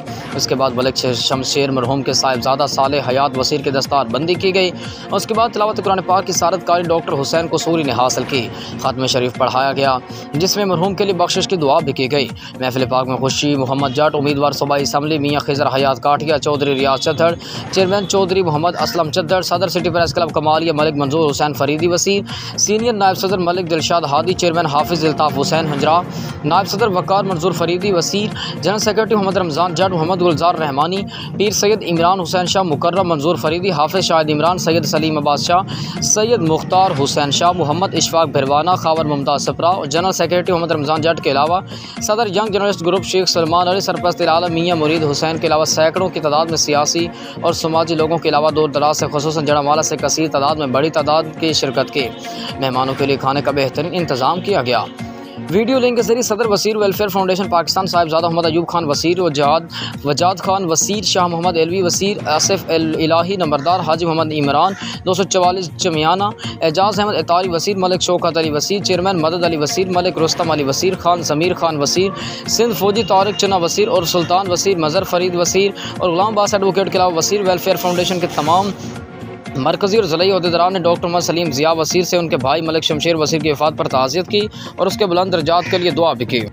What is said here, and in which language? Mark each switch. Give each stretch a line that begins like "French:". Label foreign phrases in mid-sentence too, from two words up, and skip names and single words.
Urdu: اس کے بعد ملک شمشیر مرحوم کے صاحبزادہ صالح حیات وسیر کی دستار بندی کی گئی. اس کے بعد تلاوت قرآن پاک کی سعادت قاری ڈاکٹر حسین قصوری نے حاصل کی. ختم شریف پڑھایا گیا جس میں مرحوم کے لیے بخشش کی دعا بھی کی گئی. محفل پاک میں خوشی محمد جٹ، امیدوار صوبائی اسمبلی میاں خضر حیات کاٹھیا، چوہدری ریاض چدھڑ، چیئرمین چوہدری محمد اسلم چدھڑ، صدر سٹی پریس کلب کمالیہ ملک منظور حسین فریدی وسیر, سینئر نائب صدر ملک دلشاد ہادی، چیئرمین حافظ الطاف حسین ہنجرا، نائب صدر وقار منظور فریدی وسیر,
English: general secretary
Urdu: محمد رمضان جٹ، محمد گلزار رحمانی، پیر سید عمران حسین شاہ، مکرم منظور فریدی، حافظ شاہد عمران، سید سلیم عباس شاہ، سید مختار حسین شاہ، محمد اشفاق بھروانہ، خاور ممتاز سپرا,
English: general secretary
Urdu: محمد رمضان جٹ کے علاوہ صدر ینگ جرنلسٹ گروپ شیخ سلمان علی، سرپرست اعلیٰ میاں مرید حسین کے علاوہ سینکڑوں کی تعداد میں سیاسی اور سماجی لوگوں کے علاوہ دور دراز سے خصوصاً جڑانوالہ سے کثیر تعداد میں بڑی تعداد کی شرکت کی. مہمانوں کے لیے کھانے کا بہترین انتظام کیا گیا.
English: video link
Urdu: کے ذریعے صدر وسیر ویلفیئر فاؤنڈیشن پاکستان صاحبزادہ محمد ایوب خان وسیر، وجاد خان وسیر، شاہ محمد علوی وسیر، آصف الٰہی نمبردار، حاجی محمد عمران 244 چمیانہ، اعجاز احمد عطاری وسیر، ملک شوکت علی وسیر، چیئرمین مدد علی وسیر، ملک رستم علی وسیر خان، ضمیر خان وسیر، سندھ فوجی طارق چنا وسیر اور سلطان وسیر، مظہر فرید وسیر اور غلام عباس ایڈووکیٹ کے علاوہ وسیر ویلفیئر فاؤنڈیشن کے تمام مرکزی اور ضلعی عہدیداران نے ڈاکٹر محمد سلیم ضیا وسیر سے ان کے بھائی ملک شمشیر وسیر کی وفات پر تعزیت کی اور اس کے بلند درجات کے لیے دعا بھی کی.